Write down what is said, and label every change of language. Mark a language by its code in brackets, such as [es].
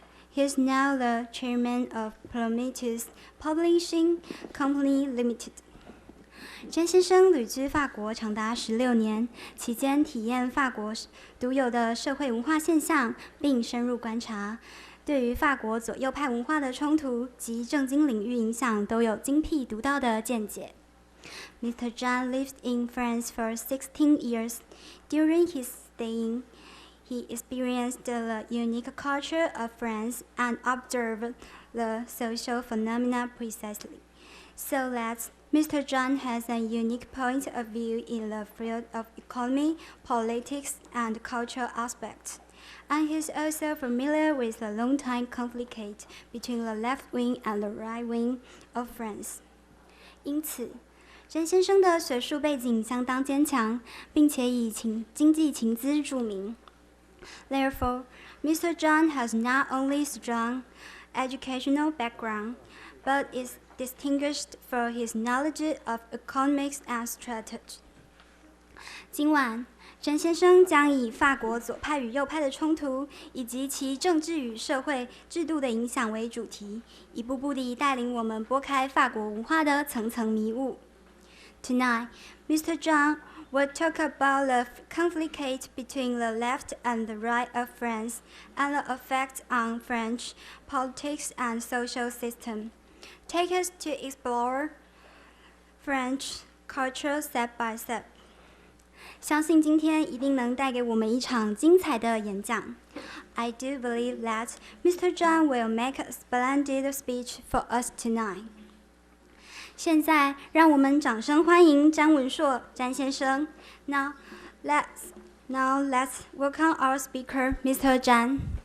[en] He is now the chairman of Prometheus Publishing Company Limited. [zh] 詹先生旅居法国长达16年，期间体验法国独有的社会文化现象，并深入观察，对于法国左右派文化的冲突及政经领域影响都有精辟独到的见解。 [en] Mr. Zhang lived in France for 16 years. During his staying, he experienced the unique culture of France and observed the social phenomena precisely, so that Mr. Zhang has a unique point of view in the field of economy, politics, and cultural aspects. And he is also familiar with the long-time conflict between the left wing and the right wing of France. [zh] 因此，詹先生的学术背景相当坚强，并且以经济情资著名。 [en] Therefore, Mr. Zhang has not only strong educational background, but is distinguished for his knowledge of economics and strategy. [zh] 今晚，詹先生将以法国左派与右派的冲突以及其政治与社会制度的影响为主题，一步步地带领我们拨开法国文化的层层迷雾。 [en] Tonight, Mr. Zhang will talk about the conflict between the left and the right of France and the effect on French politics and social system. Take us to explore French culture step by step. [zh] 相信今天一定能带给我们一场精彩的演讲。 [en] I do believe that Mr. Zhang will make a splendid speech for us tonight. [zh] 现在，让我们掌声欢迎詹文硕詹先生。 [en] Now let's welcome our speaker, Mr. Zhang.